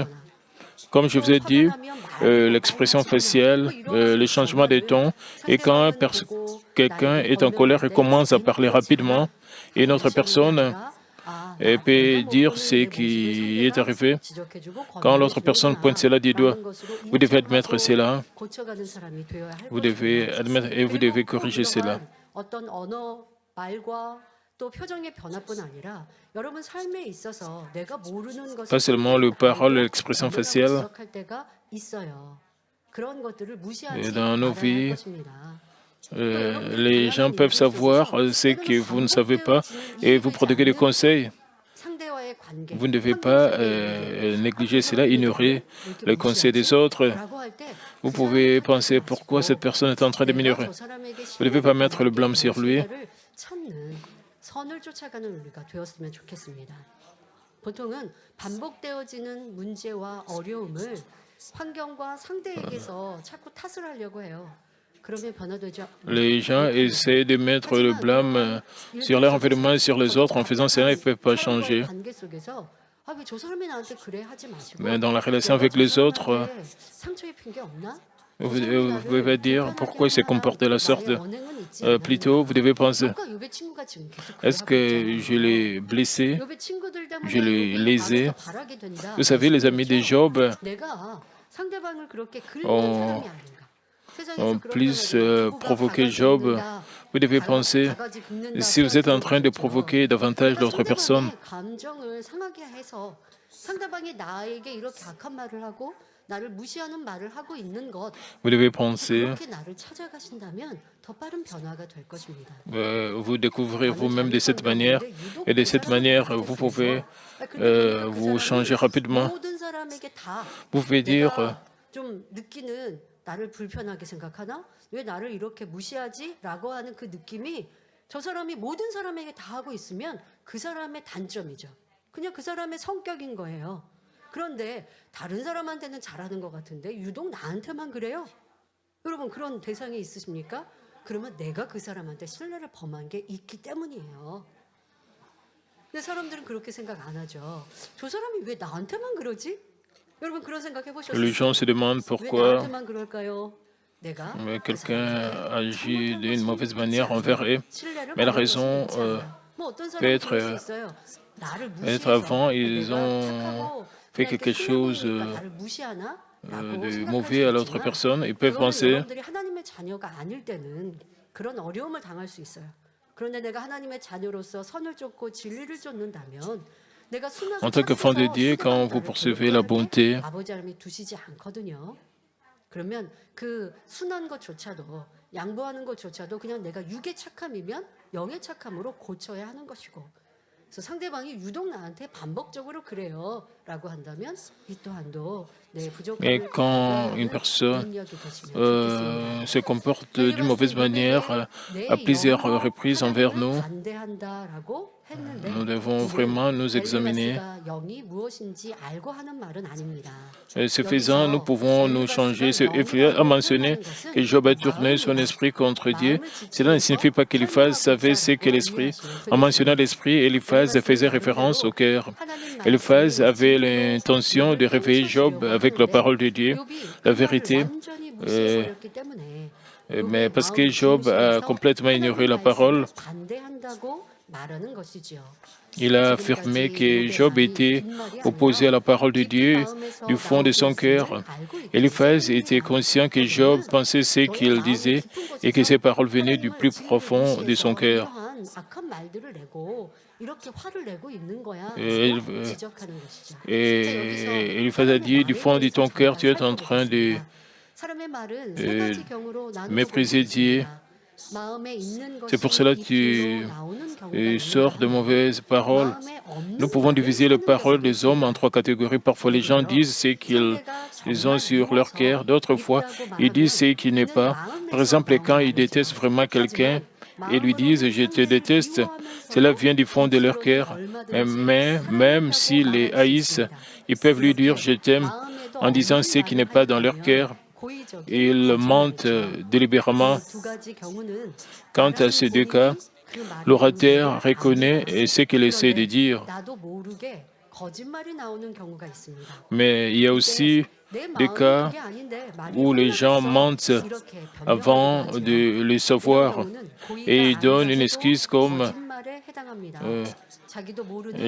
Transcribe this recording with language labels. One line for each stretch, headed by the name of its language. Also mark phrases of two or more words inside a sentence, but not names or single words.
French: Comme je vous ai dit, l'expression faciale, le changement de ton, et quand quelqu'un est en colère et commence à parler rapidement, et une autre personne peut dire ce qui est arrivé. Quand l'autre personne pointe cela du doigt, vous devez admettre cela, vous devez admettre et vous devez corriger cela.
Korean: 어떤 언어, 말과 또 표정의 변화뿐 아니라 여러분 삶에 있어서 내가 모르는 것을
French: Pas seulement le parole et l'expression faciale.
Korean: 지적할 때가 있어요. 그런 것들을 무시하지
French: Et dans nos
Korean: 말아야 할
French: vies,
Korean: 것입니다.
French: les gens peuvent savoir ce que vous ne savez pas et vous prodiguer des conseils.
Korean: 상대와의 관계,
French: Vous ne devez pas négliger cela, ignorer les conseils des autres.
Korean: 라고 할 때
French: Vous pouvez penser pourquoi cette personne est en train de m'ignorer. Vous ne devez pas mettre le blâme sur lui.
Korean: 찾는 선을 쫓아가는 우리가 되었으면 좋겠습니다. 보통은 반복되어지는 문제와 어려움을 환경과 상대에게서 자꾸 탓을 하려고 해요. 그러면 변화되지
French: Les gens essaient de mettre le blâme sur leur environnement et sur les autres. En faisant cela, ils ne peuvent pas changer.
Korean: 관계 속에서 왜 저 사람이 나한테 그래 하지 마시고
French: Mais dans la relation avec les autres,
Korean: 상처 입힌 게 없나?
French: vous devez dire pourquoi il se comporte de la sorte. Plutôt, vous devez penser, est-ce que je l'ai blessé, je l'ai lésé? Vous savez, les amis de Job ont plus provoqué Job. Vous devez penser, si vous êtes en train de provoquer davantage l'autre personne,
Korean: 감정을 상하게 해서 상대방이 나에게 이렇게 악한 말을 하고 나를 무시하는 말을 하고 있는 것
French: vous devez penser,
Korean: 그렇게 나를 찾아가신다면 더 빠른 변화가 될 것입니다.
French: vous découvrez vous-même de cette manière, et de cette manière, vous pouvez vous changer rapidement.
Korean: 모든 사람에게 다
French: Vous pouvez dire,
Korean: 좀 느끼는 나를 불편하게 생각하나? 왜 나를 이렇게 무시하지? 라고 하는 그 느낌이 저 사람이 모든 사람에게 다 하고 있으면 그 사람의 단점이죠. 그냥 그 사람의 성격인 거예요. 그런데 다른 사람한테는 잘하는 것 같은데 유독 나한테만 그래요? 여러분 그런 대상이 있으십니까? 그러면 내가 그 사람한테 신뢰를 범한 게 있기 때문이에요. 근데 사람들은 그렇게 생각 안 하죠. 저 사람이 왜 나한테만 그러지? 여러분 그런 생각 해보셨어요?
French: les gens se demandent
Korean: 왜
French: pourquoi
Korean: 나한테만 그럴까요? 내가
French: quelqu'un agit d'une mauvaise manière envers eux.
Korean: 신뢰를
French: Mais la
Korean: 받을
French: raison
Korean: 것이 있지 않아요. 뭐 어떤
French: peut
Korean: 사람은
French: être
Korean: 그럴 수 있어요. 나를
French: Peut-être
Korean: 무시해서
French: avant, ils
Korean: 내가
French: ont
Korean: 착하고
French: fait
Korean: 그냥 이렇게
French: quelque chose
Korean: 순한 놈이니까 나를 무시하나? 라고
French: de
Korean: 생각할
French: mauvais
Korean: 수
French: à l'autre
Korean: 있지만
French: personne. Ils peuvent
Korean: 그거는
French: penser,
Korean: 여러분들이 하나님의 자녀가 아닐 때는 그런 어려움을 당할 수 있어요. 그런데 내가 하나님의 자녀로서 선을 쫓고 진리를 쫓는다면 내가
French: en
Korean: 순하고
French: tant qu'enfant de
Korean: 착해서
French: Dieu,
Korean: 상대방이
French: quand vous
Korean: 나를
French: poursuivez la
Korean: 괴롭게 하되
French: bonté,
Korean: 아버지 하나님이 두시지 않거든요. 그러면 그 순한 것조차도 양보하는 것조차도 그냥 내가 육의 착함이면 영의 착함으로 고쳐야 하는 것이고 그래서 상대방이 유독 나한테 반복적으로 그래요라고 한다면 이 또한도 내
French: et
Korean: 부족함을
French: quand une
Korean: 발견하는
French: personne
Korean: 능력이 되시면 좋겠습니다.
French: se comporte
Korean: 자, 이리
French: d'une
Korean: 봤을 때
French: mauvaise manière
Korean: 요백에
French: à
Korean: 내
French: plusieurs
Korean: 영으로
French: reprises envers
Korean: 하나님을
French: nous,
Korean: 반대한다라고
French: nous
Korean: 했는데
French: devons
Korean: 이는
French: vraiment nous examiner.
Korean: 엘리바스가 영이 무엇인지 알고 ha는 말은 아닙니다.
French: Et ce faisant, nous
Korean: 여기서
French: pouvons nous changer.
Korean: 엘리바스가
French: Ephésiens a
Korean: 영이라고
French: mentionné
Korean: 표현하는 것은
French: que Job a tourné son
Korean: 마음입니다.
French: esprit contre Dieu.
Korean: 마음을
French: Cela ne signifie
Korean: 지침으로써
French: pas qu'Eliphaz
Korean: 현명하고
French: savait ce qu'est
Korean: 있다라고
French: l'esprit.
Korean: 이해하시면
French: En mentionnant
Korean: 되겠습니다.
French: l'esprit, Eliphaz
Korean: 엘리바스는
French: faisait référence au
Korean: 나름대로
French: cœur.
Korean: 하나님
French: Eliphaz
Korean: 말씀이
French: avait
Korean: 진리로
French: l'intention
Korean: 욥을
French: de réveiller Job
Korean: 깨우쳐 주려고
French: avec la
Korean: 하는데
French: parole de Dieu,
Korean: 욥이 그
French: la
Korean: 말을
French: vérité.
Korean: 완전히 Euh, 무시해버렸기 때문에
French: mais
Korean: 욥의
French: parce que
Korean: 마음이
French: Job a
Korean: 중심에서
French: complètement ignoré
Korean: 하나님
French: la parole,
Korean: 말씀을 반대한다고 말하는 것이지요.
French: il a affirmé
Korean: 지금까지
French: que
Korean: 욥의
French: Job
Korean: 말이
French: était
Korean: 빈말이
French: opposé à
Korean: 아니라
French: la parole de
Korean: 깊은
French: Dieu du
Korean: 마음에서
French: fond de
Korean: 나오고
French: son cœur.
Korean: 있음을 알고 있기
French: Eliphaz était
Korean: 때문입니다.
French: conscient que Job
Korean: 그러면
French: pensait ce
Korean: 너의
French: qu'il
Korean: 마음의
French: disait
Korean: 깊은
French: et que
Korean: 곳에서
French: ses paroles venaient du
Korean: 하나님을
French: plus
Korean: 진리를
French: profond de son
Korean: 무시해서
French: cœur.
Korean: 이러한 악한 말들을 내고 이렇게 화를 내고 있는 거야
French: Et,
Korean: 라고 지적하는 것이죠. 자, 여기서
French: Eliphaz a
Korean: 사람의
French: dit, du
Korean: 말에
French: fond de
Korean: 대해서
French: ton cœur, tu
Korean: 잠깐
French: es en train de
Korean: 살펴보겠습니다. 사람의 말은 세 euh, 가지 경우로 나누어 볼 수
French: mépriser Dieu.
Korean: 있습니다. 마음에 있는
French: C'est
Korean: 것이
French: pour cela que
Korean: 입술로
French: tu
Korean: 나오는 경우가 있는가
French: sors de
Korean: 하면
French: mauvaises paroles.
Korean: 마음에
French: Nous
Korean: 없는
French: pouvons
Korean: 말을
French: diviser les
Korean: 하는
French: paroles
Korean: 경우도
French: des hommes en
Korean: 있습니다.
French: trois catégories. Parfois, les
Korean: 예를
French: gens
Korean: 들어
French: disent ce qu'ils
Korean: 상대가
French: ils ont
Korean: 정말
French: sur leur cœur.
Korean: 미워서
French: D'autres fois,
Korean: 밉다고
French: ils disent
Korean: 말하면
French: ce qui n'est
Korean: 이는
French: pas. Par
Korean: 마음에서
French: exemple,
Korean: 나온
French: quand ils
Korean: 말이죠.
French: détestent vraiment quelqu'un
Korean: 하지만
French: et lui disent
Korean: 마음으로는
French: je te
Korean: 상대를
French: déteste, cela
Korean: 미워하면서도
French: vient du fond de leur
Korean: 입술로는
French: cœur.
Korean: 얼마든지
French: Mais même
Korean: 사랑한다고
French: s'ils les
Korean: 말할 수
French: haïssent,
Korean: 있습니다.
French: ils peuvent lui dire
Korean: 이렇게
French: je t'aime
Korean: 마음에도
French: en disant
Korean: 없는
French: ce qui
Korean: 말을
French: n'est pas dans leur
Korean: 하였다면
French: cœur.
Korean: 고의적인
French: Ils mentent
Korean: 거짓말이죠.
French: délibérément.
Korean: 이 두 가지 경우는
French: Quant à
Korean: 말하는
French: ces deux cas,
Korean: 본인이 그 말의
French: l'orateur
Korean: 본질을
French: reconnaît
Korean: 압니다.
French: ce qu'il essaie de
Korean: 그런데
French: dire.
Korean: 나도 모르게 거짓말이 나오는 경우가 있습니다.
French: Mais il y a
Korean: 이때
French: aussi
Korean: 내
French: des
Korean: 마음은
French: cas
Korean: 그게 아닌데 말이
French: où les gens
Korean: 혼란해서
French: mentent
Korean: 이렇게
French: avant
Korean: 변명하기도 하지요.
French: de le
Korean: 이런
French: savoir
Korean: 경우는
French: et ils
Korean: 고의가
French: donnent une
Korean: 아니라서도
French: excuse comme
Korean: 거짓말에 해당합니다. euh, 자기도 모르는